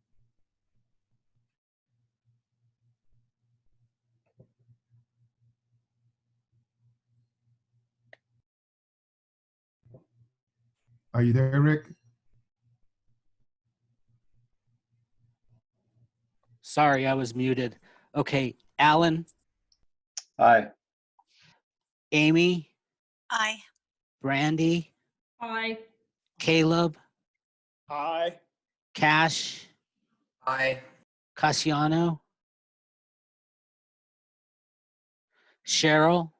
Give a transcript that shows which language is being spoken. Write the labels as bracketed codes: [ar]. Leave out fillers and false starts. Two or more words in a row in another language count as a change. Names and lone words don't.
[en] Are you there, Rick? Sorry, I was muted. Okay, Alan, Aye. Amy, Aye. Brandy, Aye. Caleb, Aye. Cash, Aye. Cassiano, Cheryl,